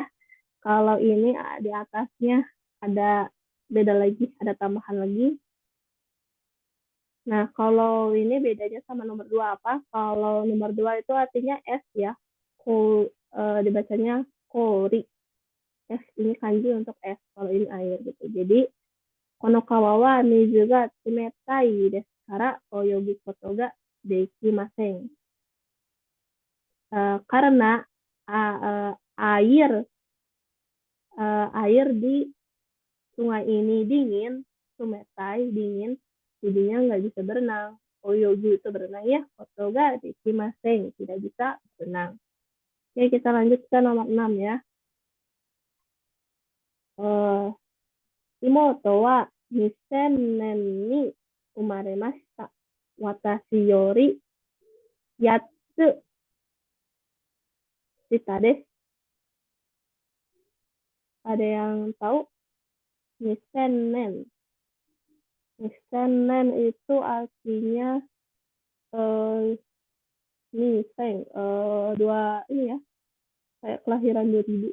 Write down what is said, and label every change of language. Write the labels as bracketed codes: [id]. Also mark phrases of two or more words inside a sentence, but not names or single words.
[id] Kalau ini di atasnya ada beda lagi, ada tambahan lagi. Nah, kalau ini bedanya sama nomor 2 apa? Kalau nomor 2 itu artinya es ya. Dibacanya kori. Es ini kanji untuk es. Kalau ini air gitu. Jadi, [ja] この川は水が冷たいですから泳ぐことができません. [id] Karena air di sungai ini dingin, sumetai dingin, jadinya nggak bisa berenang. Oyogu itu berenang ya, [ja] ことができません, [id] tidak bisa berenang. Oke, kita lanjut ke nomor 6 ya. [ja] 妹は2000年に生まれました. 私より八つ下です. [id] Ada yang tahu? [ja] 2000年. [id] 2000 nen itu artinya dua ini ya, kayak kelahiran 2000.